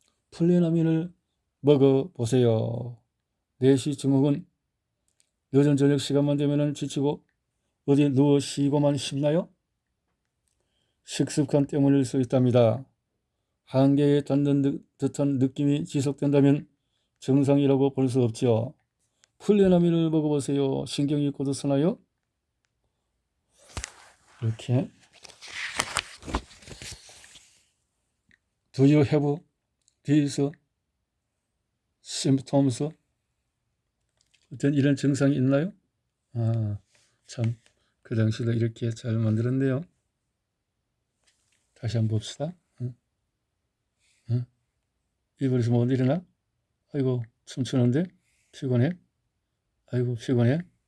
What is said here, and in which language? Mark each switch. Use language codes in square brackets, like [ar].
[ko] 플레나민을 먹어보세요. 4시 증후군, 늦은 저녁 시간만 되면 지치고 어디 누워 쉬고만 싶나요? 식습관 때문일 수 있답니다. 한계에 닿는 듯한 느낌이 지속된다면 정상이라고 볼 수 없지요. 플레나민을 먹어보세요. 신경이 곧으나요? 이렇게 [en] Do you have these symptoms? [ko] 어떤 이런 증상이 있나요? 참, 그 당시도 이렇게 잘 만들었네요. 다시 한번 봅시다. 이불에서 못 일어나? 아이고, 춤추는데? 피곤해? 아이고, 피곤해?